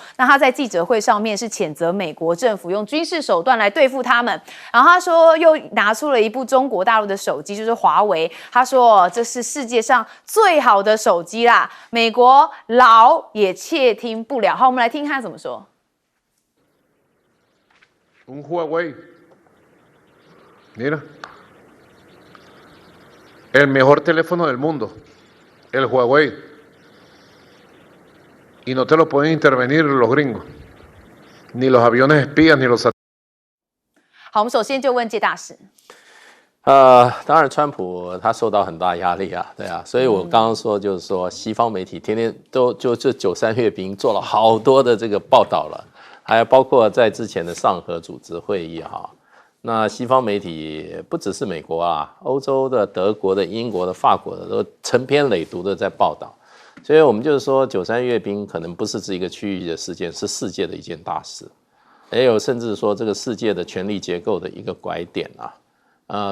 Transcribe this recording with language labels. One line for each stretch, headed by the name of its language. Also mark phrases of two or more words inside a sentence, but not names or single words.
Chinese: 那他在记者会上面是谴责美国政府用军事手段来对付他们，然后他说又拿出了一部中国大陆的手机，就是华为，他说这是世界上最好的手机啦，美国老也窃听不了。好，我们来听他怎么说。
Spanish: Un Huawei, mira, el mejor teléfono del mundo, el Huawei, y no te lo pueden intervenir los gringos, ni los aviones espías, ni los satélites.
Chinese: 好，我们首先就问介大使。当然，川普他受到很大压力啊，对啊，所以我刚刚说就是说，西方媒体天天都就这93阅兵做了好多的这个报道了，还有包括在之前的上合组织会议哈，那西方媒体不只是美国啊，欧洲的、德国的、英国的、法国的都成篇累牍的在报道，所以我们就是说93阅兵可能不是一个区域的事件，是世界的一件大事，也有甚至说这个世界的权力结构的一个拐点啊。